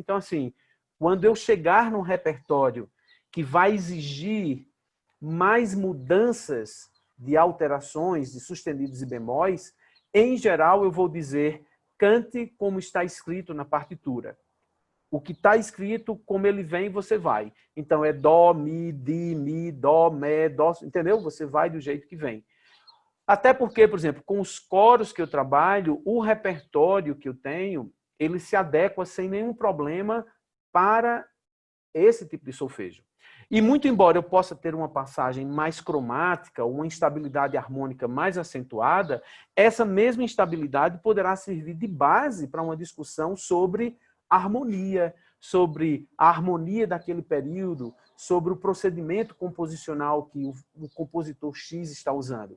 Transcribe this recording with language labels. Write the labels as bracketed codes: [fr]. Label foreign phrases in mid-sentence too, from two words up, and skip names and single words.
[pt] Então, assim, quando eu chegar num repertório que vai exigir mais mudanças de alterações, de sustenidos e bemóis, em geral, eu vou dizer cante como está escrito na partitura. O que está escrito, como ele vem, você vai. Então, é dó, mi, dó, mé, dó, entendeu? Você vai do jeito que vem. Até porque, por exemplo, com os coros que eu trabalho, o repertório que eu tenho, ele se adequa sem nenhum problema para esse tipo de solfejo. E muito embora eu possa ter uma passagem mais cromática, uma instabilidade harmônica mais acentuada, essa mesma instabilidade poderá servir de base para uma discussão sobre harmonia, sobre a harmonia daquele período, sobre o procedimento composicional que o compositor X está usando.